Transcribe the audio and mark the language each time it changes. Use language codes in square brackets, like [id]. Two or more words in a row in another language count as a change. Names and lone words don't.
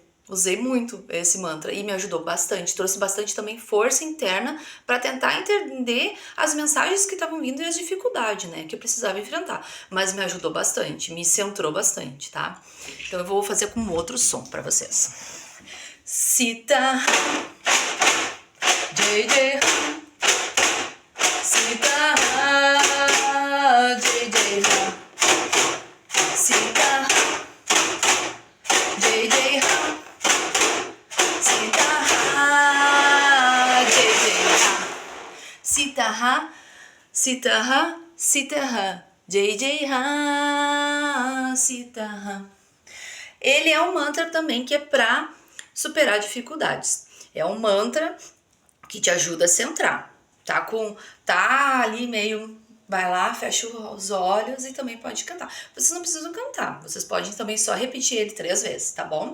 [pt] Usei muito esse mantra e me ajudou bastante, trouxe bastante também força interna para tentar entender as mensagens que estavam vindo e as dificuldades, né, que eu precisava enfrentar. Mas me ajudou bastante, me centrou bastante, tá? Então eu vou fazer com outro som para vocês. [sa] Sita, JJ, Sita, JJ, Sita, JJ, Sitaha, Sitaha, Sitaha, JJ Ha, Sitaha. [pt] Ele é um mantra também que é para superar dificuldades. É um mantra que te ajuda a centrar. Tá ali meio, vai lá, fecha os olhos e também pode cantar. Vocês não precisam cantar, vocês podem também só repetir ele 3 vezes, tá bom?